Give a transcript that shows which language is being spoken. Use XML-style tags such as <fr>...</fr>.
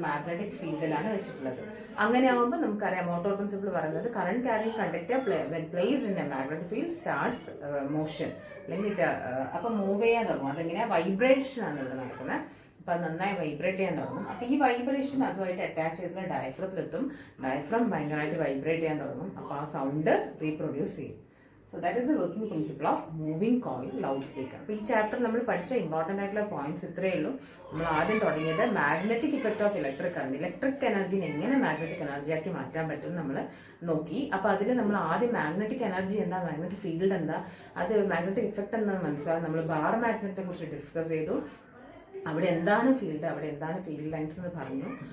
<ml>Magnetic ഫീൽഡിലാണ് വെച്ചിട്ടുള്ളത്. അങ്ങനെ ആകുമ്പോൾ നമുക്കറിയാം മോട്ടോർ പ്രിൻസിപ്പിൾ പറയുന്നത്</ml> <en>current carrying conductor when placed in a magnetic field starts motion,</en> <ml>അല്ലെങ്കിൽ അപ്പൊ മൂവ് ചെയ്യാൻ തുടങ്ങും. അതെങ്ങനെയാ? വൈബ്രേഷൻ ആണ് ഇവിടെ നടക്കുന്നത്. അപ്പൊ അത് നന്നായി വൈബ്രേറ്റ് ചെയ്യാൻ തുടങ്ങും. അപ്പൊ ഈ വൈബ്രേഷൻ അതുമായിട്ട് അറ്റാച്ച് ചെയ്തിട്ടുള്ള ഡയഫ്രത്തിലെത്തും. ഡയഫ്രം ഭയങ്കരമായിട്ട് വൈബ്രേറ്റ് ചെയ്യാൻ തുടങ്ങും. അപ്പൊ ആ സൗണ്ട് റീപ്രൊഡ്യൂസ് ചെയ്യും.</ml> <en>So that is the working principle of moving coil loudspeaker.</en> <ml>അപ്പോൾ ഈ ചാപ്റ്റർ നമ്മൾ പഠിച്ച ഇമ്പോർട്ടൻ്റ് ആയിട്ടുള്ള പോയിന്റ്സ് ഇത്രയേ ഉള്ളൂ. നമ്മൾ ആദ്യം തുടങ്ങിയത് magnetic effect of electric current, electric എനർജിനെ എങ്ങനെ മാഗ്നറ്റിക് എനർജിയാക്കി മാറ്റാൻ പറ്റും നമ്മൾ നോക്കി. അപ്പോൾ അതിൽ നമ്മൾ ആദ്യം മാഗ്നറ്റിക് എനർജി എന്താ, മാഗ്നറ്റിക് ഫീൽഡ് എന്താ, അത് മാഗ്നറ്റിക് ഇഫക്റ്റ് എന്താണെന്ന് മനസ്സിലാവും. നമ്മൾ ബാർ മാഗ്നറ്റിനെ കുറിച്ച് ഡിസ്കസ് ചെയ്തു. അവിടെ എന്താണ് ഫീൽഡ്, അവിടെ എന്താണ് ഫീൽഡ് ലൈൻസ് എന്ന് പറഞ്ഞു.</ml>